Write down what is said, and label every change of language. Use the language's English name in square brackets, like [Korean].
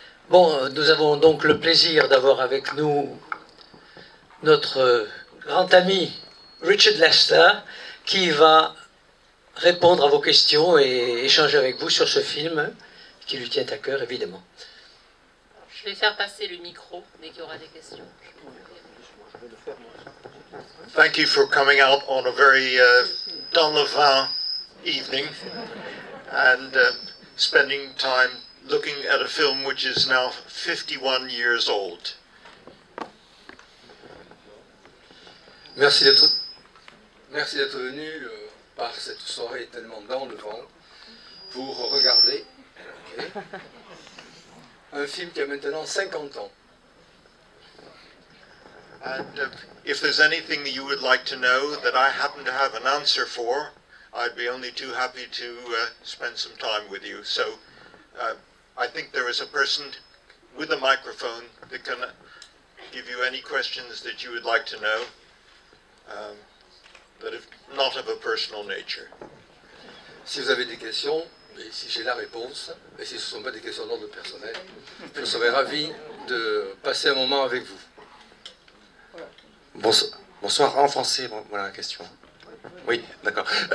[French] Bon, nous avons donc le plaisir d'avoir avec nous notre grand ami Richard Lester qui va répondre à vos questions et échanger avec vous sur ce film qui lui tient à cœur, évidemment. Je vais faire passer le micro dès qu'il y aura des questions. [English] Thank you for coming out on a very dans le vin evening and spending time looking at a film which is now 51 years old. [French] Merci d'être venu par cette soirée tellement dans le vent pour regarder un film qui a maintenant 50 ans. [English] And if there's anything you would like to know that I happen to have an answer for, I'd be only too happy to spend some time with you. So I think there is a person with a microphone that can give you any questions that you would like to know that are not of a personal nature. [French] Si vous avez des questions, et si j'ai la réponse, et si ce ne sont pas des questions d'ordre personnel, je serais ravi de passer un moment avec vous. Bonsoir, en français, voilà la question. Oui, d'accord.